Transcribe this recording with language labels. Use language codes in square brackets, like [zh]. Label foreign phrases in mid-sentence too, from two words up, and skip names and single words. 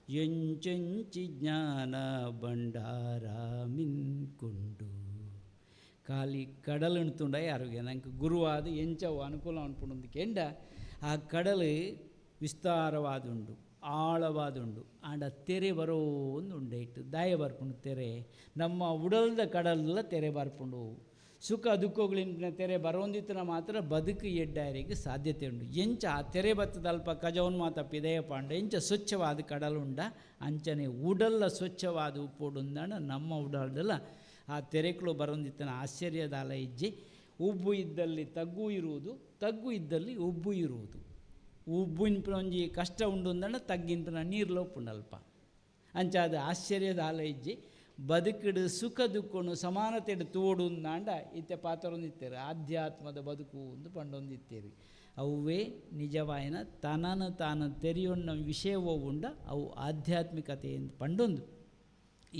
[tcy] ಎಂಚೆಂಚಿ ಜ್ಞಾನ ಭಂಡಾರ ಮಿನ್ಕುಂಡು ಖಾಲಿ ಕಡಲು ಉಣ್ತುಂಡ ಯಾರಿಗೆ ನಂಗೆ ಗುರುವಾದ ಎಂಚವು ಅನುಕೂಲ ಅನ್ಪುಂಡು ಕೆಂಡ ಆ ಕಡಲು ವಿಸ್ತಾರವಾದುಂಡು ಆಳವಾದುಂಡು ಆಂಡ ತೆರೆ ಬರೋ ಒಂದು ಉಂಡೆ ಇಟ್ಟು ದಾಯ ಬರ್ಪುಂಡು ತೆರೆ ನಮ್ಮ ಉಡಲ್ದ ಕಡಲೆಲ್ಲ ತೆರೆ ಬರ್ಪುಂಡು ಸುಖ ದುಃಖಗಳಿನ ತೆರೆ ಬರೋಂದಿತ್ತನ ಮಾತ್ರ ಬದುಕು ಎಡ್ಡಾರಿಗೆ ಸಾಧ್ಯತೆ ಉಂಡು ಎಂಚ ಆ ತೆರೆ ಬತ್ತದ ಅಲ್ಪ ಕಜವನ್ ಮಾತ ಪಿದಯ ಪಾಂಡ ಎಂಚ ಸ್ವಚ್ಛವಾದ ಕಡಲುಂಡ ಅಂಚನೆ ಉಡಲ್ಲ ಸ್ವಚ್ಛವಾದ ಉಪ್ಪುಡುಂದಾಂಡ ನಮ್ಮ ಉಡಲ್ದಲ್ಲ ಆ ತೆರೆಗಳು ಬರೋಂದಿತ್ತನ ಆಶ್ಚರ್ಯದ ಅಲ ಇಜ್ಜೆ [kn] ಉಬ್ಬು ಇದ್ದಲ್ಲಿ ತಗ್ಗು ಇರುವುದು ತಗ್ಗು ಇದ್ದಲ್ಲಿ ಉಬ್ಬು ಇರುವುದು [tcy] ಉಬ್ಬಿನ ಒಂಜಿ ಕಷ್ಟ ಉಂಡು ಅಂದಣ್ಣ ತಗ್ಗಿನ ನೀರು ಲೋಪುಂಡಲ್ಪ ಅಂಚ ಅದು ಆಶ್ಚರ್ಯದ ಆಲ ಇಜ್ಜಿ ಬದುಕಿಡು ಸುಖ ದುಃಖನು ಸಮಾನತೆಡು ತೋಡು ಅಂದಾಂಡ ಇತ್ತೆ ಪಾತ್ರೊಂದಿತ್ತೇರು ಆಧ್ಯಾತ್ಮದ ಬದುಕು ಒಂದು ಪಂಡೊಂದಿತ್ತೇರಿ ಅವೇ ನಿಜವಾಯಿನ ತನನು ತಾನು ತೆರೆಯೊಣ್ಣ ವಿಷಯವೋ ಉಂಡ ಅವು ಆಧ್ಯಾತ್ಮಿಕತೆ ಎಂದು ಪಂಡೊಂದು ಈ